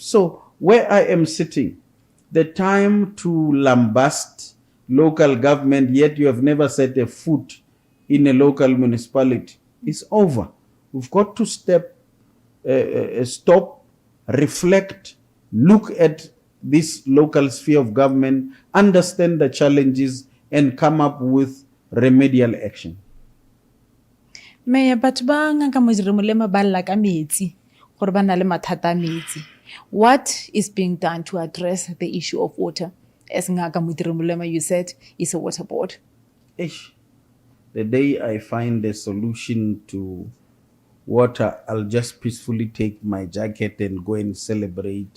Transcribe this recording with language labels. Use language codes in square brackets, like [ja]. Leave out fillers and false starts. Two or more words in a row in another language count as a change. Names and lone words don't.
[en] So where I am sitting, the time to lambast local government, yet you have never set a foot in a local municipality, is over. We've got to stop, reflect, look at this local sphere of government, understand the challenges, and come up with remedial action. Mayor, [tn] batho ba Ngaka Modiri Molema ba lla ka metsi gore ba na le mathata a metsi. [en] What is being done to address the issue of water? As Ngaka Modiri Molema, you said, is a water board. The day I find a solution to water, I'll just peacefully take my jacket and go and celebrate.